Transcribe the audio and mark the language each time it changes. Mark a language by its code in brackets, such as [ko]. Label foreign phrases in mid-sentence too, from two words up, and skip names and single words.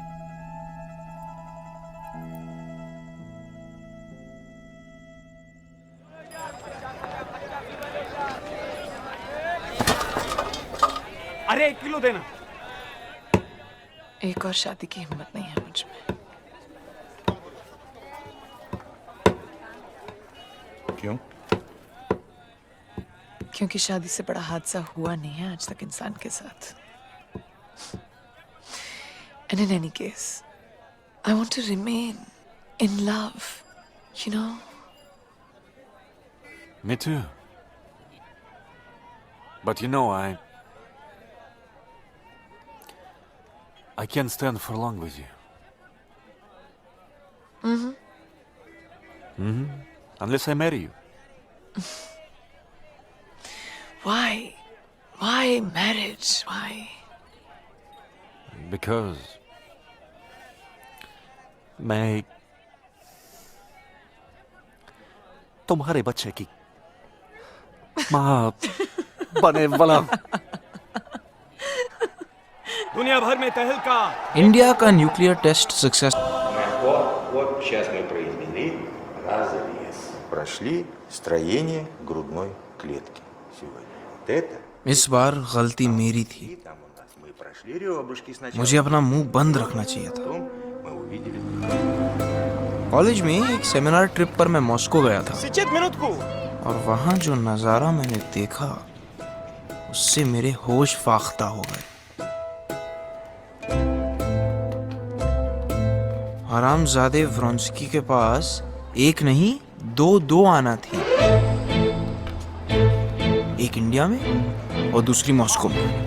[hi] अरे 1 किलो देना। एक और शादी की हिम्मत नहीं है मुझ में। क्यों? क्योंकि शादी से बड़ा हादसा हुआ नहीं है आज तक इंसान के साथ। [en] And in any case, I want to remain in love, you know? Me too. But you know, I can't stand for long with you. Unless I marry you. Why? Why marriage? Why? [hi] Because मैं तुम्हारे बच्चे की माँ बने वाला हूं। दुनिया भर में तहलका। इंडिया का [en] nuclear test success. [ru] Вот сейчас мы произвели разрез. Прошли строение грудной клетки сегодня. Вот это [hi] इस बार गलती मेरी थी। [ru] мы прошли ребрышки сначала. [hi] मुझे अपना मुंह बंद रखना चाहिए था। [ru] Потом мы увидели. [hi] कॉलेज में एक सेमिनार ट्रिप पर मैं मॉस्को गया था [ru] минутку. [hi] और वहाँ जो नज़ारा मैंने देखा उससे मेरे होश फाख्ता हो गए। हरामजादे व्रोंस्की के पास एक नहीं दो आना थी, एक इंडिया में और दूसरी मॉस्को में।